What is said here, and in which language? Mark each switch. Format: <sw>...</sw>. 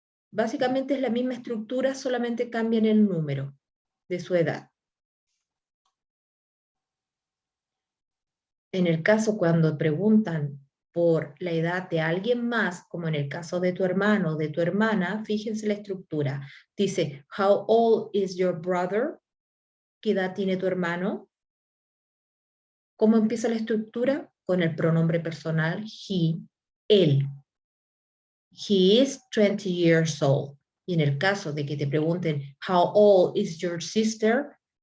<es>Básicamente es la misma estructura, solamente cambian el número de su edad. En el caso cuando preguntan por la edad de alguien más, como en el caso de tu hermano o de tu hermana, fíjense la estructura.</es> <en>Dice, how old is your brother?</en> <es>¿Qué edad tiene tu hermano? ¿Cómo empieza la estructura? Con el pronombre personal he, él.</es> <en>He is 20 years old.</en> <es>Y en el caso de que te pregunten,</es> <en>how old is your sister?</en>